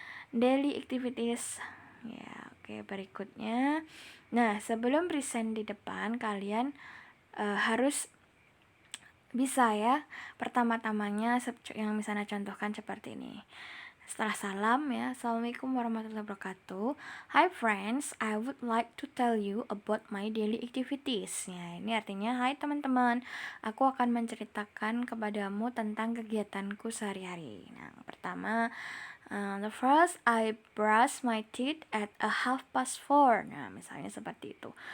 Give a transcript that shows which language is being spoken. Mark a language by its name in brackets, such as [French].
[English] Daily activities [Indonesian] ya. Oke, berikutnya. Nah, sebelum present di depan, kalian harus bisa ya. Pertama-tamanya yang misalnya contohkan seperti ini. Setelah salam ya, [Arabic] Assalamualaikum warahmatullahi wabarakatuh. [English] Hi friends, I would like to tell you about my daily activities. [Indonesian] Ya, ini artinya, hai teman-teman, aku akan menceritakan kepadamu tentang kegiatanku sehari-hari. Nah, pertama, [English] the first, I brush my teeth at 4:30. [Indonesian] Nah, misalnya seperti itu.